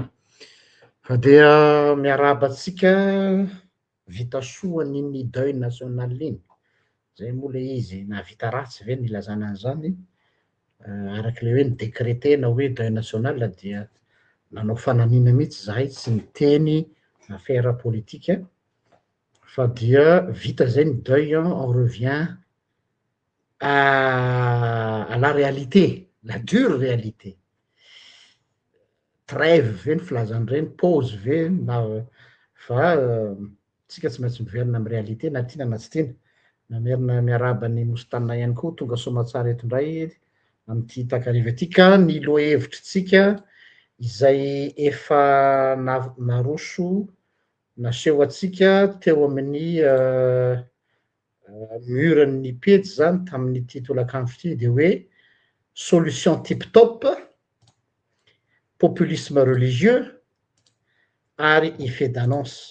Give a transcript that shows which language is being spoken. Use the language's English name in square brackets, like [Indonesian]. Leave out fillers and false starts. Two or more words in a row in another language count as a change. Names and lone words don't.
[Malagasy] Fa dia miarahaba antsika vita soa an'iny [French] deuil national [Malagasy] iny, zay moa le izy nahavita ratsy ve ny ilazana an'izany, arak'le hoe nidécrétena hoe [French] deuil national [Malagasy] dia nanao fanamiana mihitsy zahay tsy niteny [French] affaire politique [Malagasy] fa dia vita zay ny deuil, [French] on revient à la réalité, la dure réalité. [Malagasy] Trêve ve ny filazan'ireny, pause ve na fa tsika tsy maintsy miverina amy réalité na tiana na tsy tiana. Namerina miarahaba ny nosy tanina ihany koa tonga soamantsara eto indray am'ty takariva ty ka ny lohahevitrintsika izay efa naroso naseho atsika teo amin'ny muran'ny pejy zany tamin'ny titolakandro ty de hoe [French] solution tip top, populisme religieux [Malagasy] ary [French] effet d'annonce.